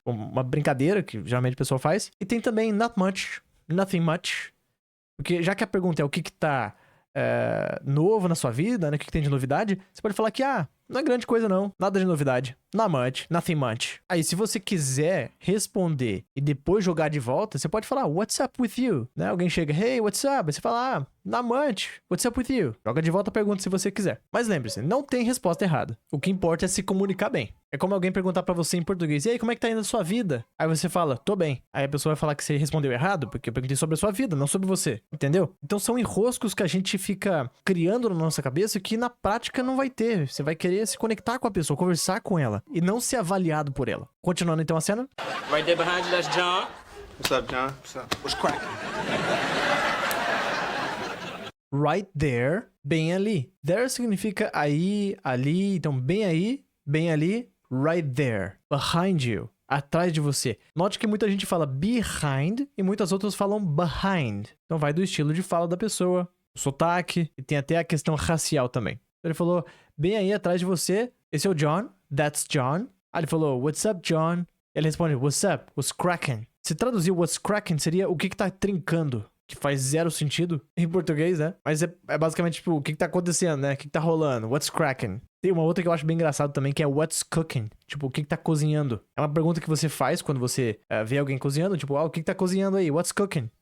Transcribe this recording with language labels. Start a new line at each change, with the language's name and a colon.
Portuguese: Uma brincadeira que geralmente a pessoa faz. E tem também
English: not much, nothing much.
Portuguese: Porque já que a pergunta é o que tá novo na sua vida, né? O que tem de novidade, você pode falar que, não é grande coisa não, nada de novidade.
English: Not much, nothing much.
Portuguese: Aí, se você quiser responder e depois jogar de volta, você pode falar,
English: what's up with you?
Portuguese: Né? Alguém chega,
English: hey, what's up?
Portuguese: Aí você fala,
English: not much, what's up with you?
Portuguese: Joga de volta a pergunta se você quiser. Mas lembre-se, não tem resposta errada. O que importa é se comunicar bem. É como alguém perguntar pra você em português, e aí, como é que tá indo a sua vida? Aí você fala, tô bem. Aí a pessoa vai falar que você respondeu errado, porque eu perguntei sobre a sua vida, não sobre você. Entendeu? Então são enroscos que a gente fica criando na nossa cabeça que na prática não vai ter. Você vai querer se conectar com a pessoa, conversar com ela, e não ser avaliado por ela. Continuando então a cena.
English: Right there behind you, that's John. What's up, John? What's up? What's cracking? Right there,
Portuguese: bem ali. There significa aí, ali, então bem aí, bem ali, right there. Behind you, atrás de você. Note que muita gente fala behind e muitas outras falam behind. Então vai do estilo de fala da pessoa, o sotaque, e tem até a questão racial também. Ele falou, bem aí atrás de você, esse é o John,
English: that's John.
Portuguese: Aí ele falou,
English: what's up, John?
Portuguese: Ele responde,
English: what's up, what's cracking?
Portuguese: Se traduzir what's cracking seria o que tá trincando, que faz zero sentido em português, né? Mas é basicamente tipo, o que tá acontecendo, né? O que tá rolando,
English: what's cracking?
Portuguese: Tem uma outra que eu acho bem engraçado também, que é
English: what's cooking?
Portuguese: Tipo, o que tá cozinhando? É uma pergunta que você faz quando você vê alguém cozinhando, tipo, o que tá cozinhando aí?
English: What's cooking?